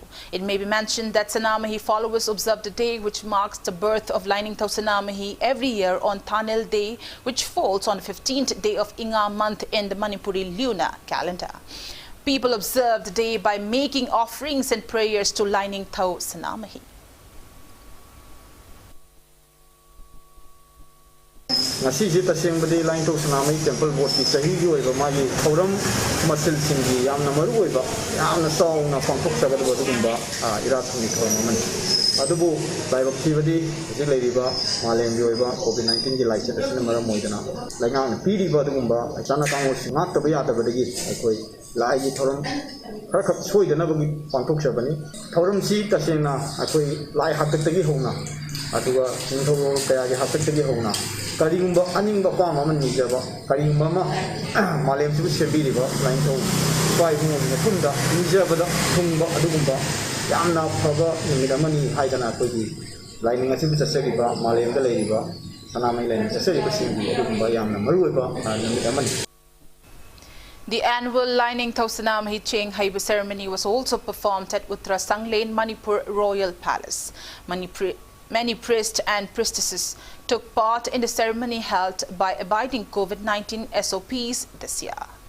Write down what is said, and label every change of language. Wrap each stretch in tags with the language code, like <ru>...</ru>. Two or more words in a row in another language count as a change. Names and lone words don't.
<en>It may be mentioned that Sanamahi followers observe the day which marks the birth of Lining Tau Sanamahi every year on Thanil Day, which falls on the 15th day of Inga month in the Manipuri lunar calendar. People observe the day by making offerings and prayers to Lining Tau Sanamahi.</en> <mni>Ngasi tasengbadi Lining Tau Sanamahi Temple Board ki sahi gi oiba magi thoram masil singgi yamna maru oiba yamna sauna phangthok sagadu gumba ira thuni thoram man adubu laibak thibadi ji leiriba malem gi oiba COVID-19 gi laichet asina maram moidana laingang piri ba gumba achana kango singat to ya ta badagi akoi ꯂꯥꯏꯒꯤ ꯊꯧꯔꯝ ꯈꯔ ꯈꯛ ꯁꯣꯏꯗꯅꯕꯒꯤ ꯄꯥꯡꯊꯣꯛꯆꯕꯅꯤ ꯊꯧꯔꯝꯁꯤ ꯇꯁꯦꯡꯅ ꯑꯩꯈꯣꯏ ꯂꯥꯏ ꯍꯥꯛꯇꯛꯇꯒꯤ ꯍꯧꯅ ꯑꯗꯨꯒ ꯅꯤꯡꯊꯧ ꯀꯌꯥꯒꯤ ꯍꯥꯛꯇꯛꯇꯒꯤ ꯍꯧꯅ ꯀꯔꯤꯒꯨꯝꯕ ꯑꯅꯤꯡꯕ ꯑꯄꯥꯝꯕ ꯑꯃ ꯅꯤꯖꯕ ꯀꯔꯤꯒꯨꯝꯕ ꯑꯃ ꯃꯥꯂꯦꯝꯁꯤꯕꯨ ꯁꯦꯝꯕꯤꯔꯤꯕ ꯂꯥꯏꯅꯤꯡꯊꯧ ꯏꯄꯥ ꯏꯕꯨꯡꯒꯤ ꯃꯇꯨꯡꯗ ꯅꯤꯖꯕꯗ ꯊꯨꯡꯕ ꯑꯗꯨꯒꯨꯝꯕ ꯌꯥꯝꯅ ꯐꯕ ꯅꯨꯃꯤꯠ ꯑꯃꯅꯤ ꯍꯥꯏꯗꯅ ꯑꯩꯈꯣꯏꯒꯤ ꯂꯥꯏꯅꯤꯡ ꯑꯁꯤꯕꯨ ꯆꯠꯆꯔꯤꯕ ꯃꯥꯂꯦꯝꯗ ꯂꯩꯔꯤꯕ ꯁꯅꯥꯃꯍꯤ ꯂꯥꯏꯅꯤꯡ ꯆꯠꯆꯔꯤꯕꯁꯤꯡꯒꯤ ꯑꯗꯨꯒꯨꯝꯕ ꯌꯥꯝꯅ ꯃꯔꯨꯑꯣꯏꯕ ꯅꯨꯃꯤꯠ ꯑꯃꯅꯤ.</mni> <en>The annual Lining Thausanamahi Cheng Haiba ceremony was also performed at Uttara Sanglen, Manipur Royal Palace. Many priests and priestesses took part in the ceremony held by abiding COVID-19 SOPs this year.</en>